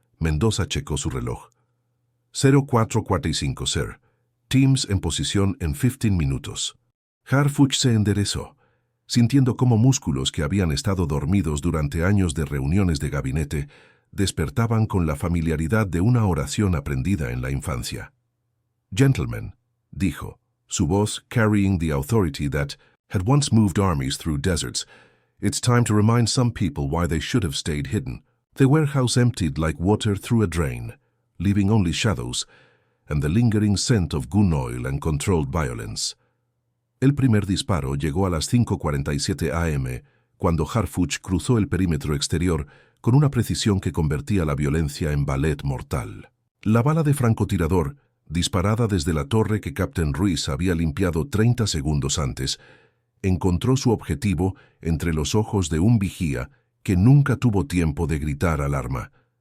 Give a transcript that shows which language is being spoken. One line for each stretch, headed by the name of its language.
Spanish: Mendoza checó su reloj. 04:45, sir. Teams en posición en 15 minutos. Harfuch se enderezó, sintiendo cómo músculos que habían estado dormidos durante años de reuniones de gabinete despertaban con la familiaridad de una oración aprendida en la infancia.
English: Gentlemen,
Spanish: dijo, su voz
English: carrying the authority that had once moved armies through deserts. It's time to remind some people why they should have stayed hidden. The warehouse emptied like water through a drain, leaving only shadows and the lingering scent of gun oil and controlled violence.
Spanish: El primer disparo llegó a las 5:47 am, cuando Harfuch cruzó el perímetro exterior con una precisión que convertía la violencia en ballet mortal. La bala de francotirador, disparada desde la torre que Captain Ruiz había limpiado 30 segundos antes, encontró su objetivo entre los ojos de un vigía que nunca tuvo tiempo de gritar alarma.